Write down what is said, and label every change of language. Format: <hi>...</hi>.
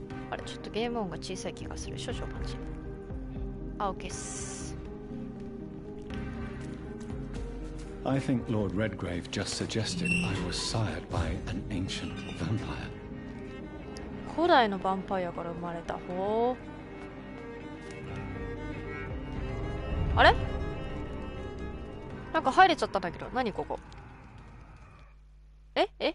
<ja>あれ、ちょっとゲーム音が小さい気がする。少々お待ち。あ、OK っす。</ja> <en>I think Lord Redgrave just suggested I was sired by an ancient vampire.</en> <ja>古代のヴァンパイアから生まれた。ほう。あれ？なんか入れちゃったんだけど、何ここ？え？</ja>